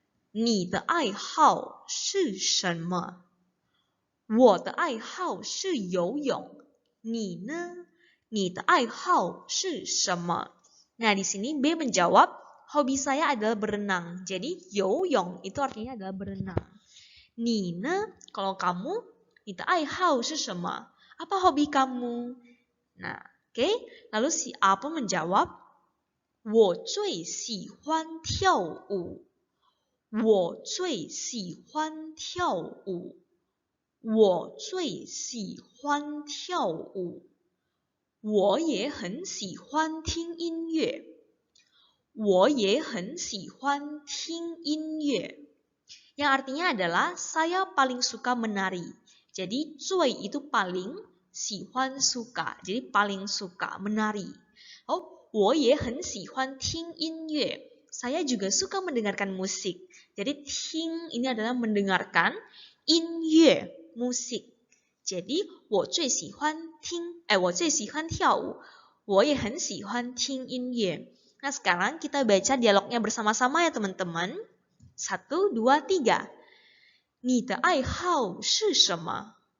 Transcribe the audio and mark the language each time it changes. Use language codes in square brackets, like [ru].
[zh] 你的爱好是什么？我的爱好是游泳。你呢？你的爱好是什么？ [id] Nah, di sini B menjawab, hobi saya adalah berenang. Jadi, 游泳 itu artinya adalah berenang. [zh] 你呢? [id] Kalau kamu, [zh] 你的爱好是什么? [id] Apa hobi kamu? Nah, oke. Lalu si A pun menjawab, [zh] 我最喜欢跳舞。我最喜欢跳舞。我最喜欢跳舞。我也很喜欢听音乐。我也很喜欢听音乐。 [id] Yang artinya adalah saya paling suka menari. Jadi 最 itu paling, 喜欢 suka. Jadi paling suka menari. [zh] Oh, 我也很喜欢听音乐. [id] Saya juga suka mendengarkan musik. Jadi 听 ini adalah mendengarkan, 音乐 musik. [zh] Jadi 我最喜欢跳舞。我也很喜欢听音乐。 [id] Nah, sekarang kita baca dialognya bersama-sama ya teman-teman. [zh] 1, 2, 3. 你的爱好是什么？